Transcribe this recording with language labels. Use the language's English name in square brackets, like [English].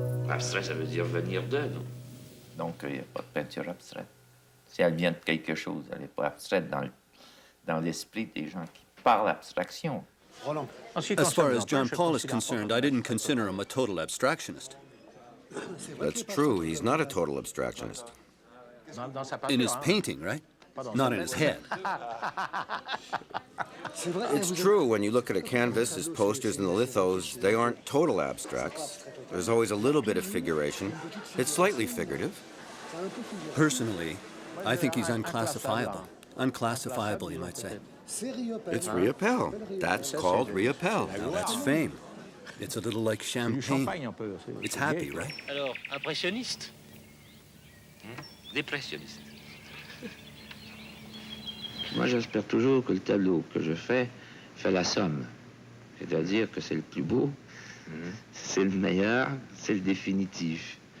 [French] Abstrait, ça veut dire venir d'eux, non? Donc, il n'y a pas de peinture abstraite. Si elle vient de quelque chose, elle n'est pas abstraite dans l'esprit des gens qui parlent abstraction. [English] As far as Jean-Paul is concerned, I didn't consider him a total abstractionist. That's true. He's not a total abstractionist. In his painting, right? Not in his head. It's true, when you look at a canvas, his posters and the lithos, they aren't total abstracts. There's always a little bit of figuration. It's slightly figurative. Personally, I think he's unclassifiable. Unclassifiable, you might say. It's Riopelle. That's called Riopelle. Now that's fame. It's a little like champagne. It's happy, right? [French] Alors, impressionniste. Dépressionniste. Moi, j'espère toujours que le tableau que je fais fait la somme. C'est-à-dire que c'est le plus beau, c'est le meilleur, c'est le définitif.